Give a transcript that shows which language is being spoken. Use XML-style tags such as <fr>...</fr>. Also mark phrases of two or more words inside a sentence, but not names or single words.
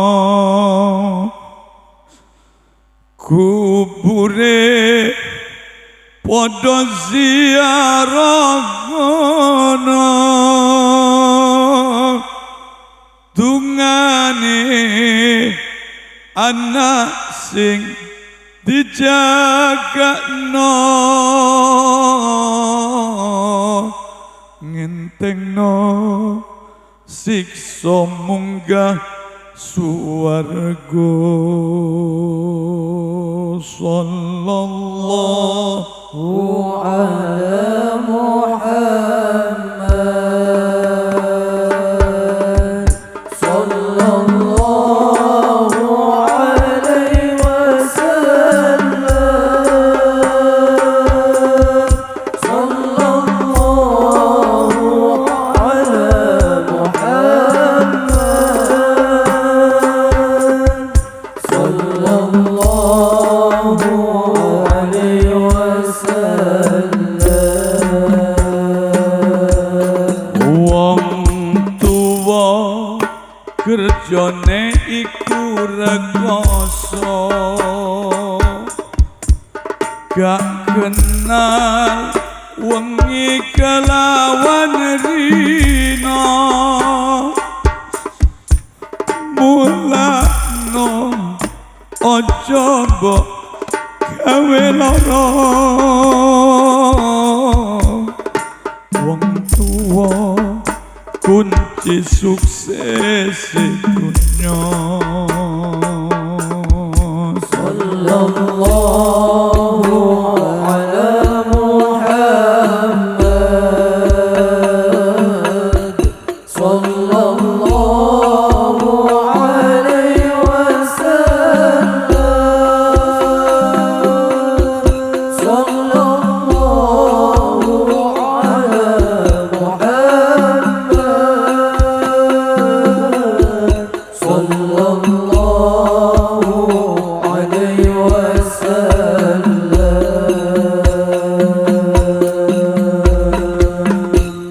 <jv>kubure padha ziarah ngono dungane anak sing dijagakno ngentengno siksa munggah suwarga sallallahu</jv> <ar>على محمد صلى الله عليه وسلم صلى الله على محمد صلى الله عليه وسلم.</ar> <jv>wong tuwa kerjane iku rekoso gak kenal wengi kelawan rino mulakno ojo mbok gawe lara wong tuwa kunci sukses dunya</jv> <ar>صلى الله على محمد صلى الله عليه وسلم صلى الله على محمد صلى الله عليه وسلم.</ar>